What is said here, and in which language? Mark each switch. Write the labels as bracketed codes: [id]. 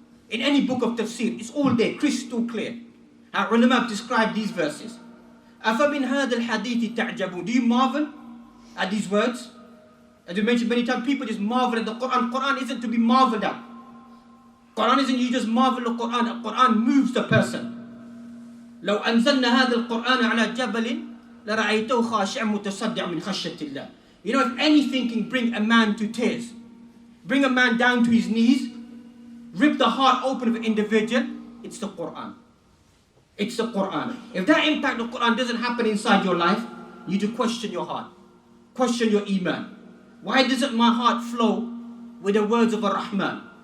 [en] In any book of tafsir, it's all there, crystal clear. Our ulama have described these verses. [ar] أَفَمِنْ هَذَا الْحَدِيثِ تَعْجَبُونَ. [en] Do you marvel at these words? As we mentioned many times, people just marvel at the Quran. Quran isn't to be marveled at. Quran isn't you just marvel at the Quran. The Quran moves the person. [ar] لو أنزلنا هذا القرآن على جبل لرأيته خاشعا متصدعا من خشية الله. [en] You know, if anything can bring a man to tears, bring a man down to his knees, rip the heart open of an individual, it's the Quran. It's the Quran. If that impact of the Quran doesn't happen inside your life, you need to question your heart. Question your iman. Why doesn't my heart flow with the words of Ar-Rahman?